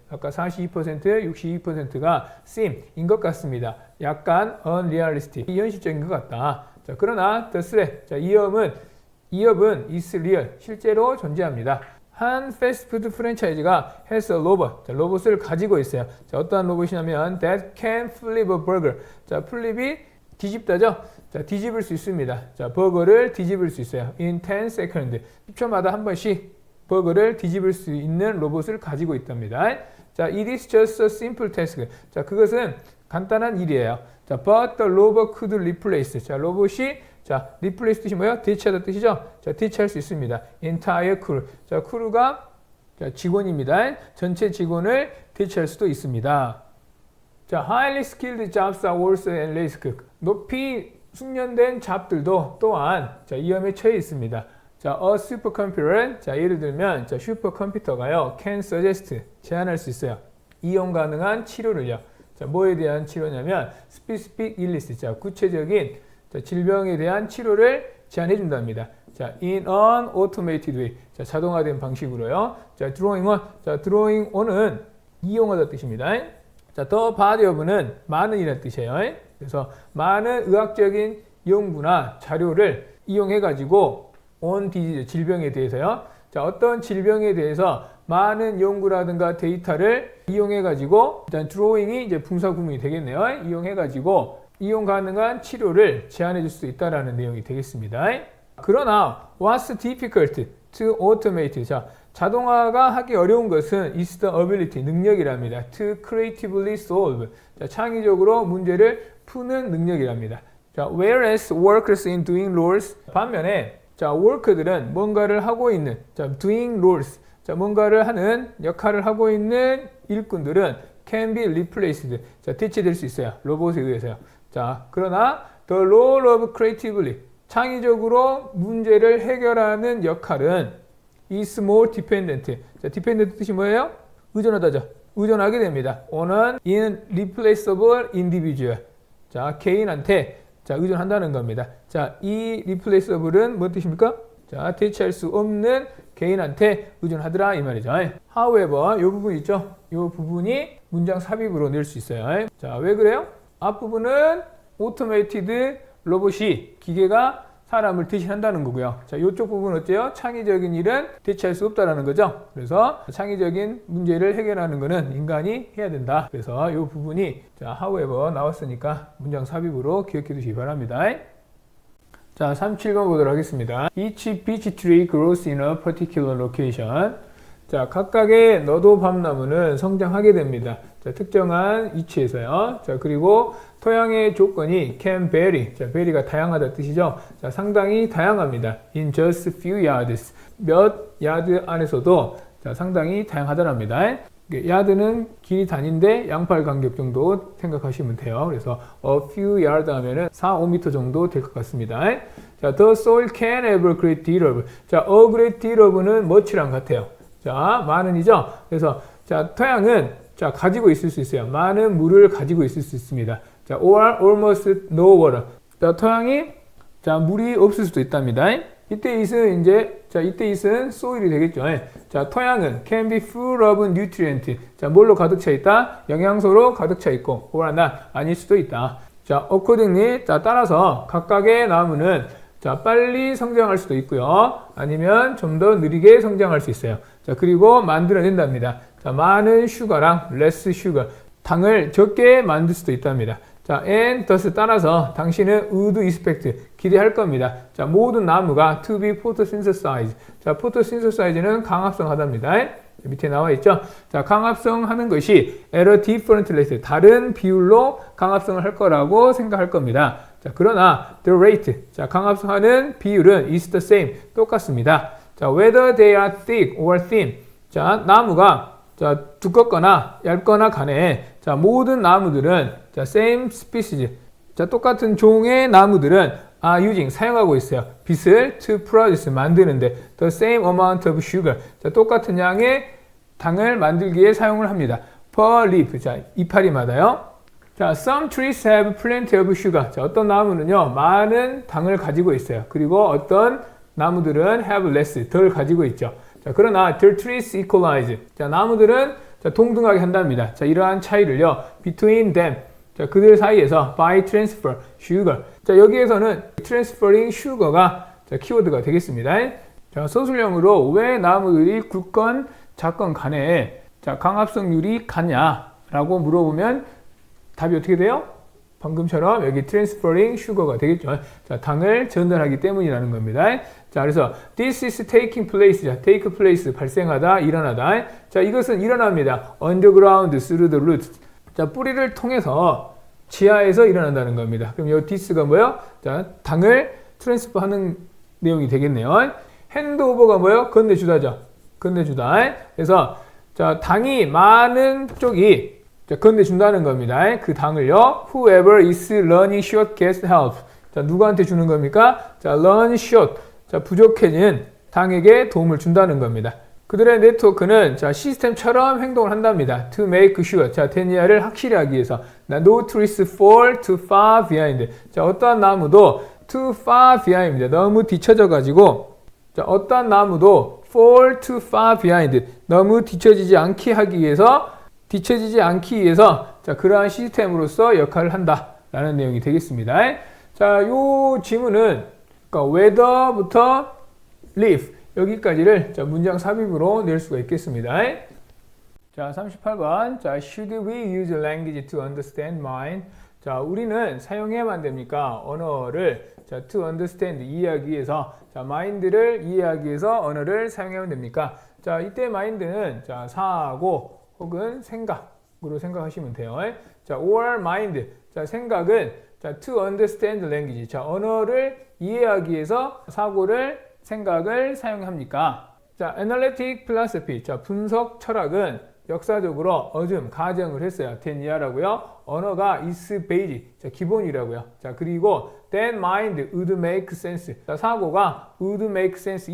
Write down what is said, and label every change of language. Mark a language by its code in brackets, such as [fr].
[ko] 아까 42%, 62%가 [en] seem [ko] 인 것 같습니다. [en] 약간 unrealistic. [ko] 현실적인 것 같다. 자, 그러나 [en] the threat. [ko] 자, 위협은 [en] is real. [ko] 실제로 존재합니다. 한 패스트푸드 프랜차이즈가 [en] has a robot. [ko] 자, 로봇을 가지고 있어요. 자, 어떠한 로봇이냐면 [en] that can flip a burger. [ko] 자, 플립이 뒤집다죠. 자, 뒤집을 수 있습니다. 자, 버거를 뒤집을 수 있어요. [en] In 10 seconds. [ko] 10초마다 한 번씩 버거를 뒤집을 수 있는 로봇을 가지고 있답니다. [en] 자, it is just a simple task. [ko] 자, 그것은 간단한 일이에요. 자, [en] but the robot could replace. [ko] 자, 로봇이 자, replace 뜻이 뭐예요? 대체하다 뜻이죠? 자, 대체할 수 있습니다. [en] entire crew. [ko] 자, 크루가 자, 직원입니다. 전체 직원을 대체할 수도 있습니다. [en] 자, highly skilled jobs are also at risk. [ko] 높이 숙련된 잡들도 또한 자, 위험에 처해 있습니다. [en] 자, a supercomputer. [ko] 자, 예를 들면 자, 슈퍼컴퓨터가요, [en] can suggest [ko] 제안할 수 있어요. 이용 가능한 치료를요. 자, 뭐에 대한 치료냐면 [en] specific illness. [ko] 자, 구체적인 자, 질병에 대한 치료를 제안해 준답니다. [en] 자, in an automated way. [ko] 자, 자동화된 방식으로요. [en] 자, drawing on. [ko] 자, drawing on은 이용하다 뜻입니다. 자, the body of는 많은이라는 뜻이에요. 그래서 많은 의학적인 연구나 자료를 이용해 가지고 [en] on disease [ko] 질병에 대해서요. 자, 어떤 질병에 대해서 많은 연구라든가 데이터를 이용해 가지고 일단 drawing이 이제 분사구문이 되겠네요. 이용해 가지고 이용 가능한 치료를 제안해 줄 수 있다라는 내용이 되겠습니다. 그러나 [en] what's difficult to automate? [ko] 자, 자동화가 하기 어려운 것은 [en] is the ability, [ko] 능력이랍니다. [en] to creatively solve. [ko] 자, 창의적으로 문제를 푸는 능력이랍니다. [en] 자, whereas workers in doing roles. [ko] 반면에 자, worker들은 뭔가를 하고 있는 자, doing roles. 자, 뭔가를 하는 역할을 하고 있는 일꾼들은 [en] can be replaced. [ko] 자, 대체될 수 있어요. 로봇에 의해서요. 자, 그러나 [en] the role of creatively [ko] 창의적으로 문제를 해결하는 역할은 [en] is more dependent. [ko] 자, dependent 뜻이 뭐예요? 의존하다죠. 의존하게 됩니다. [en] on an irreplaceable individual. [ko] 자, 개인한테 자, 의존한다는 겁니다. 자, 이 replaceable은 뭐 뜻입니까? 자, 대체할 수 없는 개인한테 의존하더라 이 말이죠. However, 이 부분 있죠? 이 부분이 문장 삽입으로 낼 수 있어요. 자, 왜 그래요? 앞부분은 automated 로봇이 기계가 사람을 대신한다는 거고요. 자, 이쪽 부분은 어때요? 창의적인 일은 대체할 수 없다라는 거죠. 그래서 창의적인 문제를 해결하는 것은 인간이 해야 된다. 그래서 이 부분이 자, however 나왔으니까 문장 삽입으로 기억해 두시기 바랍니다. 자, 37번 보도록 하겠습니다. [en] Each peach tree grows in a particular location. [ko] 자, 각각의 너도 밤나무는 성장하게 됩니다. 자, 특정한 위치에서요. 자, 그리고 토양의 조건이 [en] can vary. [ko] 자, vary가 다양하다 뜻이죠. 자, 상당히 다양합니다. [en] In just few yards. [ko] 몇 야드 안에서도 자, 상당히 다양하다랍니다. 야드는 길이 단위인데 양팔 간격 정도 생각하시면 돼요. 그래서 a few yard 하면은 4, 5m 정도 될 것 같습니다. 자, [en] the soil can have a great deal of. [ko] 자, [en] a great deal of는 much랑 [ko] 같아요. 자, 많은이죠. 그래서 자, 토양은 자, 가지고 있을 수 있어요. 많은 물을 가지고 있을 수 있습니다. [en] 자, or almost no water. [ko] 자, 토양이 자, 물이 없을 수도 있답니다. 이때 it은 이제 자, 이때 it은 soil이 되겠죠. 자, 토양은 [en] can be full of nutrient. [ko] 자, 뭘로 가득 차 있다? 영양소로 가득 차 있고 [en] or not [ko] 아닐 수도 있다. 자, accordingly 자, 따라서 각각의 나무는 자, 빨리 성장할 수도 있고요. 아니면 좀 더 느리게 성장할 수 있어요. 자, 그리고 만들어낸답니다. 자, 많은 슈가랑 [en] less sugar. [ko] 당을 적게 만들 수도 있답니다. 자, [en] and thus [ko] 따라서 당신은 [en] would expect [ko] 기대할 겁니다. 자, 모든 나무가 [en] to be photosynthesized. [ko] 자, photosynthesize는 강합성하답니다. 밑에 나와 있죠. 자, 강합성하는 것이 [en] at a different rate [ko] 다른 비율로 강합성을 할 거라고 생각할 겁니다. 자, 그러나 [en] the rate [ko] 자, 강합성하는 비율은 [en] is the same [ko] 똑같습니다. [en] 자, whether they are thick or thin. [ko] 자, 나무가 자, 두껍거나 얇거나 간에 자, 모든 나무들은 자, [en] same species. [ko] 자, 똑같은 종의 나무들은 [en] are using [ko] 사용하고 있어요. 빛을 [en] to produce [ko] 만드는데 [en] the same amount of sugar. [ko] 자, 똑같은 양의 당을 만들기에 사용을 합니다. [en] per leaf. [ko] 자, 이파리마다요. [en] 자, some trees have plenty of sugar. [ko] 자, 어떤 나무는요, 많은 당을 가지고 있어요. 그리고 어떤 나무들은 [en] have less, [ko] 덜 가지고 있죠. 자, 그러나 [en] the trees equalize. [ko] 자, 나무들은 자, 동등하게 한답니다. 자, 이러한 차이를요, [en] between them. [ko] 자, 그들 사이에서 [en] by transfer sugar. [ko] 자, 여기에서는 transferring sugar가 자, 키워드가 되겠습니다. 자, 서술형으로 왜 나무들이 굵건 작건 간에 자, 강합성률이 같냐라고 물어보면 답이 어떻게 돼요? 방금처럼 여기 transferring sugar가 되겠죠. 자, 당을 전달하기 때문이라는 겁니다. 자, 그래서 [en] this is taking place. [ko] 자, take place 발생하다, 일어나다. 자, 이것은 일어납니다. [en] underground through the roots. [ko] 자, 뿌리를 통해서 지하에서 일어난다는 겁니다. 그럼 이 this가 뭐예요? 자, 당을 트랜스퍼하는 내용이 되겠네요. 핸드오버가 뭐예요? 건네주다죠. 건네주다. 그래서 자, 당이 많은 쪽이 자, 건네준다는 겁니다. 그 당을요. [en] Whoever is running short gets help. [ko] 자, 누구한테 주는 겁니까? [en] 자, run short. [ko] 자, 부족해진 당에게 도움을 준다는 겁니다. 그들의 네트워크는 자, 시스템처럼 행동을 한답니다. [en] To make sure. [ko] 자, 데니아를 확실히 하기 위해서. [en] No trees fall too far behind. [ko] 자, 어떠한 나무도 [en] too far behind입니다. [ko] 너무 뒤쳐져 가지고 자, 어떠한 나무도 [en] fall too far behind. [ko] 너무 뒤처지지 않게 하기 위해서 뒤처지지 않기 위해서 자, 그러한 시스템으로서 역할을 한다라는 내용이 되겠습니다. 자, 요 지문은 그러니까 whether부터 leaf 여기까지를 자, 문장 삽입으로 낼 수가 있겠습니다. 자, 38번. [en] 자, should we use language to understand mind? [ko] 자, 우리는 사용해야만 됩니까? 언어를 자, [en] to understand [ko] 이해하기 위해서 자, mind를 이해하기 위해서 언어를 사용하면 됩니까? 자, 이때 mind는 자, 사고 혹은 생각으로 생각하시면 돼요. [en] 자, or mind. [ko] 자, 생각은 자, [en] to understand language. [ko] 자, 언어를 이해하기 위해서 사고를 생각을 사용합니까? [en] 자, analytic philosophy. [ko] 자, 분석 철학은 역사적으로 가정을 했어요. 데니아라고요. 언어가 [en] is basic. [ko] 자, 기본이라고요. 자, 그리고 [en] then mind would make sense. [ko] 자, 사고가 [en] would make sense.